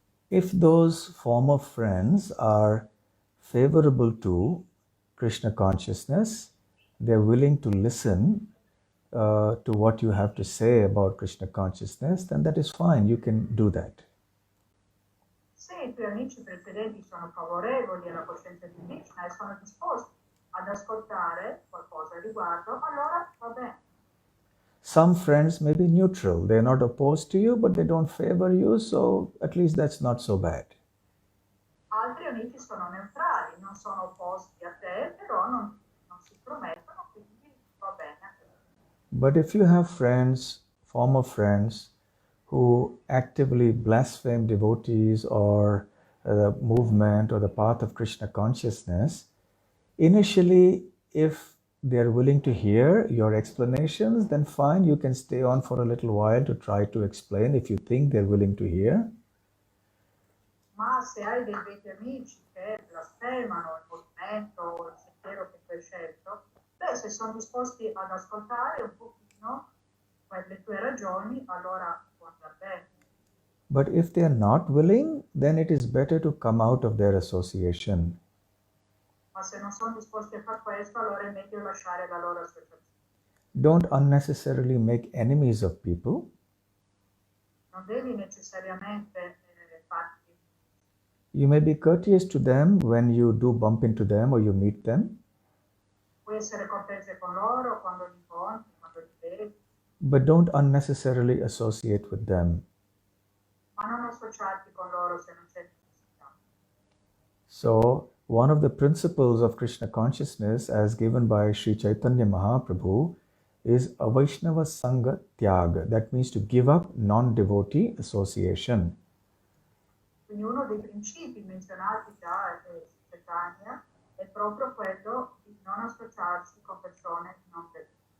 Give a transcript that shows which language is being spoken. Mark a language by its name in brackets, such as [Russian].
[English] If those former friends are favorable to Krishna consciousness, they're willing to listen to what you have to say about Krishna consciousness, then that is fine. You can do that. [Italian] Se i tuoi amici precedenti sono favorevoli alla coscienza di Krishna e sono disposti ad ascoltare qualcosa al riguardo, allora va bene. [English] Some friends may be neutral. They're not opposed to you, but they don't favor you, so at least that's not so bad. [Italian] Altri amici sono neutrali, non sono opposti a te, però non si promettono, quindi va bene. [English] But if you have friends, former friends, who actively blaspheme devotees or the movement or the path of Krishna consciousness, initially, if they're willing to hear your explanations, then fine, you can stay on for a little while to try to explain if you think they're willing to hear. [Italian] Ma se hai dei vecchi amici che blasfemano il movimento, il sentiero che tu hai scelto, beh, se sono disposti ad ascoltare un pochino le tue ragioni, allora può andare bene. [English] But if they are not willing, then it is better to come out of their association. [Italian] Ma se non sono disposti a fare questo, allora è meglio lasciare la loro associazione. [English] Don't unnecessarily make enemies of people. [Italian] Non devi necessariamente farti. [English] You may be courteous to them when you do bump into them or you meet them. [Italian] Puoi essere cortese con loro quando li incontri, quando li vedi. [English] But don't unnecessarily associate with them. [Italian] Ma non associarti con loro se non c'è necessità. [English] So, one of the principles of Krishna consciousness as given by Sri Chaitanya Mahaprabhu is Avaishnava Sangha Tyaga. That means to give up non-devotee association. [Italian] Quindi uno dei principi menzionati da Chaitanya è proprio quello di non associarsi con persone non devoti.